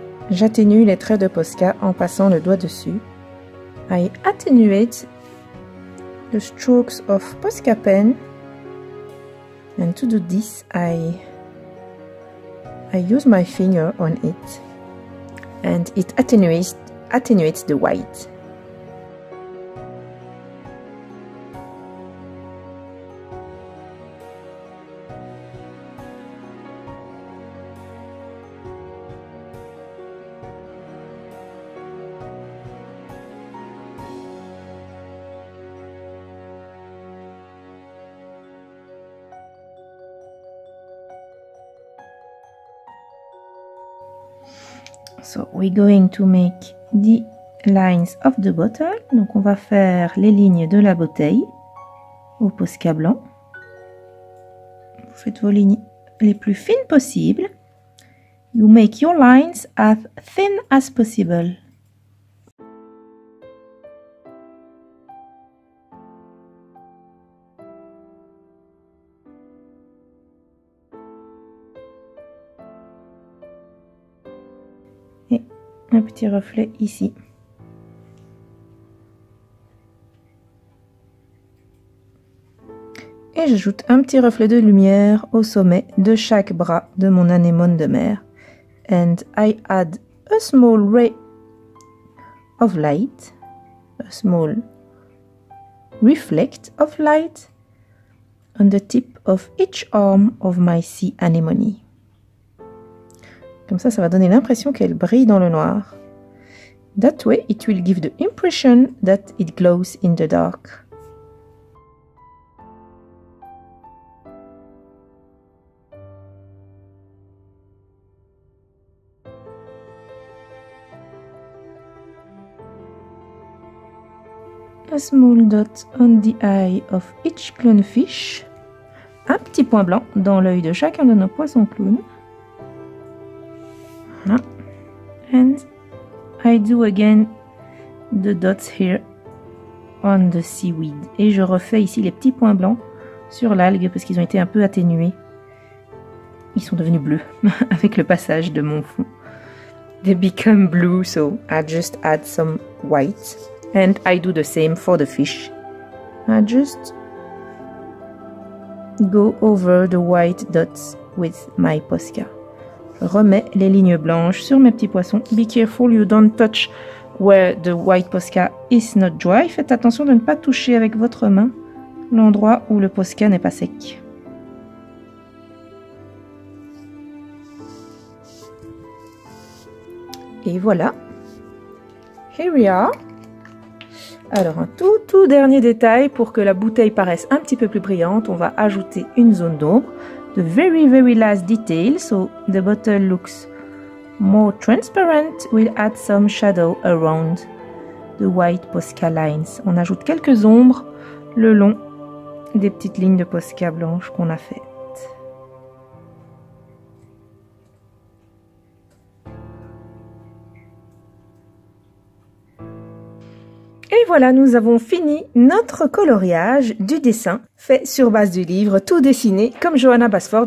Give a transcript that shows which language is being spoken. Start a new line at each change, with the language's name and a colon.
French: J'atténue les traits de Posca en passant le doigt dessus.
English: I attenuate the strokes of Posca pen, and to do this I use my finger on it, and it attenuates the white. So we're going to make the lines of the bottle.
French: Donc on va faire les lignes de la bouteille au Posca blanc. Vous faites vos lignes les plus fines possibles.
English: You make your lines as thin as possible.
French: Et un petit reflet ici. Et j'ajoute un petit reflet de lumière au sommet de chaque bras de mon anémone de mer.
English: And I add a small ray of light, a small reflect of light on the tip of each arm of my sea anemone.
French: Comme ça va donner l'impression qu'elle brille dans le noir.
English: That way, it will give the impression that it glows in the dark. A small dot on the eye of each clownfish.
French: Un petit point blanc dans l'œil de chacun de nos poissons clowns.
English: And I do again the dots here on the seaweed.
French: Et je refais ici les petits points blancs sur l'algue parce qu'ils ont été un peu atténués. Ils sont devenus bleus avec le passage de mon fond.
English: They become blue, so I just add some white. And I do the same for the fish. I just go over the white dots with my Posca.
French: Je remets les lignes blanches sur mes petits poissons.
English: Be careful you don't touch where the white Posca is not dry.
French: Faites attention de ne pas toucher avec votre main l'endroit où le Posca n'est pas sec. Et voilà.
English: Here we are.
French: Alors un tout dernier détail pour que la bouteille paraisse un petit peu plus brillante, on va ajouter une zone d'ombre.
English: The very last detail, so the bottle looks more transparent, we'll add some shadow around the white Posca lines.
French: On ajoute quelques ombres le long des petites lignes de Posca blanches qu'on a faites. Et voilà, nous avons fini notre coloriage du dessin fait sur base du livre, tout dessiné comme Johanna Basford.